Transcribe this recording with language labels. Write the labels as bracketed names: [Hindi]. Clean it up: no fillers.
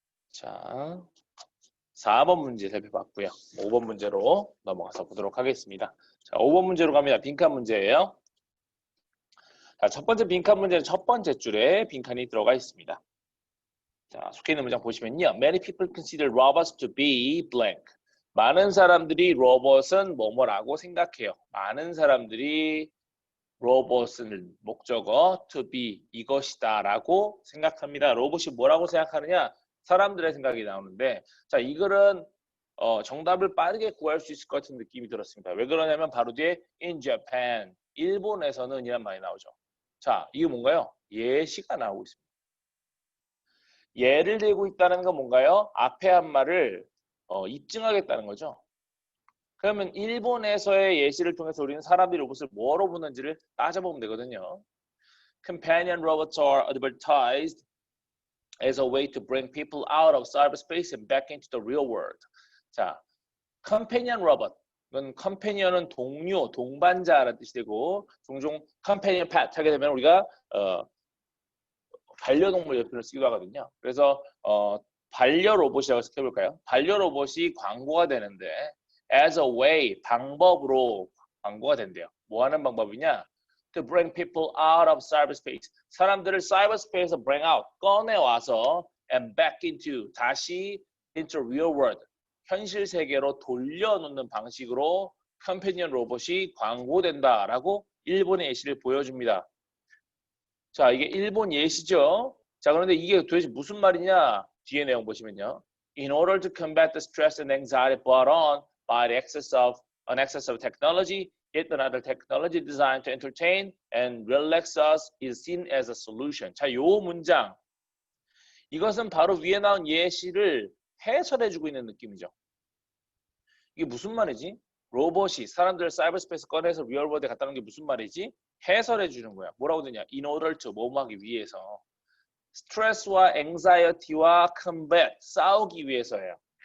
[Korean] 자, 4번 문제 살펴봤고요. 5번 문제로 넘어가서 보도록 하겠습니다. 자, 5번 문제로 갑니다. 빈칸 문제예요. 자, 첫 번째 빈칸 문제는 첫 번째 줄에 빈칸이 들어가 있습니다. 자, 속해 있는 문장 보시면요. [English] Many people consider robots to be blank. [Korean] 많은 사람들이 로봇은 뭐뭐라고 생각해요. 많은 사람들이 로봇은 목적어 to be 이것이다 라고 생각합니다. 로봇이 뭐라고 생각하느냐? 사람들의 생각이 나오는데 자, 이글은 정답을 빠르게 구할 수 있을 것 같은 느낌이 들었습니다. 왜 그러냐면 바로 뒤에 [English] in Japan, [Korean] 일본에서는 이란 말이 나오죠. 자, 이게 뭔가요? 예시가 나오고 있습니다. 예를 들고 있다는 건 뭔가요? 앞에 한 말을 입증하겠다는 거죠. 그러면 일본에서의 예시를 통해서 우리는 사람들이 로봇을 뭐로 보는지를 따져보면 되거든요. [English] Companion robots are advertised as a way to bring people out of cyberspace and back into the real world. [Korean] 자, companion robot. 이건 companion은 동료, 동반자라는 뜻이 되고 종종 companion pet 하게 되면 우리가 반려동물 옆에를 쓰기도 하거든요. 그래서 반려 로봇이라고 해볼까요? 반려 로봇이 광고가 되는데 [English] as a way, [Korean] 방법으로 광고가 된대요. 뭐 하는 방법이냐? [English] To bring people out of cyberspace. [Korean] 사람들을 cyberspace에서 bring out, 꺼내와서 [English] and back into, [Korean] 다시 [English] into real world, [Korean] 현실 세계로 돌려놓는 방식으로 컴패니언 로봇이 광고된다라고 일본의 예시를 보여줍니다. 자, 이게 일본 예시죠. 자, 그런데 이게 도대체 무슨 말이냐? 뒤에 내용 보시면요. [English] In order to combat the stress and anxiety brought on by the excess of technology, yet another technology designed to entertain and relax us is seen as a solution. [Korean] 자, 요 문장. 이것은 바로 위에 나온 예시를 해설해주고 있는 느낌이죠. 이게 무슨 말이지? 로봇이 사람들을 사이버스페이스 꺼내서 리얼월드에 갖다 놓은 게 무슨 말이지? 해설해 주는 거야. 뭐라고 되냐? [English] In order to, [Korean] 뭐뭐 하기 위해서. 스트레스와 앵자이어티와 combat, 싸우기 위해서예요.